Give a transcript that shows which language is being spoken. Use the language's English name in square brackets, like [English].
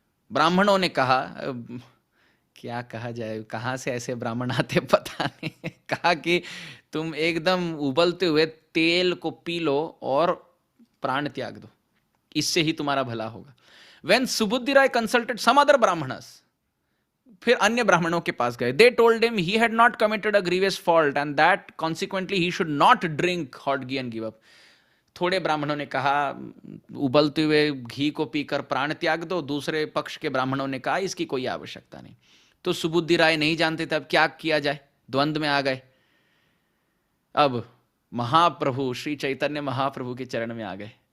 [Hindi] ब्राह्मणों ने कहा, क्या कहा जाए, कहाँ से ऐसे ब्राह्मण आते पता नहीं। कहा कि तुम एकदम उबलते हुए तेल को पी लो और प्राण त्याग दो, इससे ही तुम्हारा भला होगा। When Subuddhi Rai [English] consulted some other Brahmans, [Hindi] फिर अन्य ब्राह्मणों के पास गए। [English] They told him he had not committed a grievous fault and that consequently he should not drink hot ghee and give up. [Hindi] थोड़े ब्राह्मणों ने कहा, उबलते हुए घी को पीकर प्राण त्याग दो। दूसरे पक्ष के ब्राह्मणों ने कहा, इसकी कोई आवश्यकता नहीं। तो सुबुद्धि राय नहीं जानते थे अब क्या किया जाए, द्वंद्व में आ गए। अब महाप्रभु श्री चैतन्य महाप्रभु के चरण में आ गए।